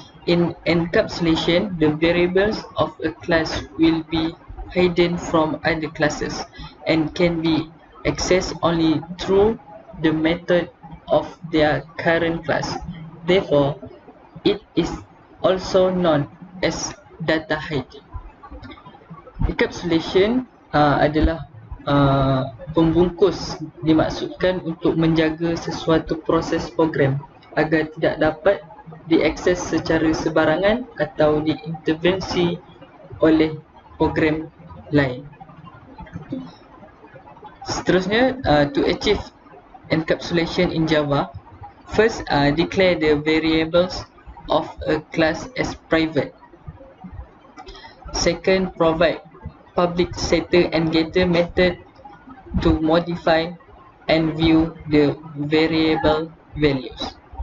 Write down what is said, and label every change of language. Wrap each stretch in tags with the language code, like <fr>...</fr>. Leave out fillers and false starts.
<en>In encapsulation, the variables of a class will be hidden from other classes and can be accessed only through the method of their current class. Therefore, it is also known as data hiding.</en> <id>Encapsulation adalah pembungkus, dimaksudkan untuk menjaga sesuatu proses program agar tidak dapat diakses secara sebarangan atau diintervensi oleh program lain. Seterusnya,</id> <en>to achieve encapsulation in Java, first declare the variables of a class as private. Second, provide public setter and getter method to modify and view the variable values.</en>